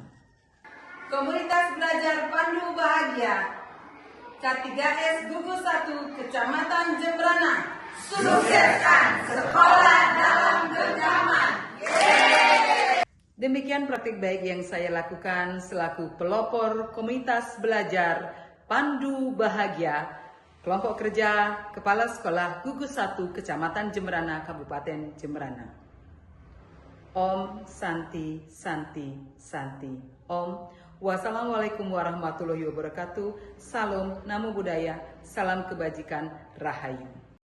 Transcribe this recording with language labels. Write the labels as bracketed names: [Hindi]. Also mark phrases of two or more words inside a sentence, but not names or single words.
[Indonesian] Komunitas Belajar Pandu Bahagia K3S Gugus 1 Kecamatan Jemberana, sukseskan sekolah dalam genggaman. Demikian praktik baik yang saya lakukan selaku pelopor komunitas belajar Pandu Bahagia, kelompok kerja Kepala Sekolah Gugus 1 Kecamatan Jemberana, Kabupaten Jemberana. [Sanskrit] Om Santi Santi Santi Om. [Arabic] والسلام عليكم ورحمة الله وبركاته. [Indonesian] Salam, [Pali] namo buddhaya, [Indonesian] salam kebajikan, rahayu.